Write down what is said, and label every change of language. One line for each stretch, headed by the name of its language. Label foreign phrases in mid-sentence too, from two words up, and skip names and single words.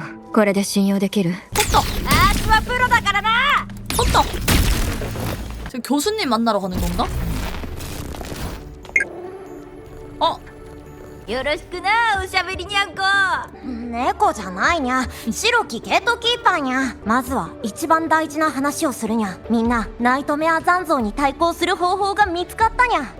Japanese: これで信用できる？あーちはプロだからな。컸다.
Korean: 지금 교수님 만나러 가는 건가?
Japanese: よろしくな、おしゃべりにゃんこ。猫じゃないにゃ。白きゲートキーパーにゃ。まずは一番大事な話をするにゃ。みんなナイトメア残像に対抗する方法が見つかったにゃ。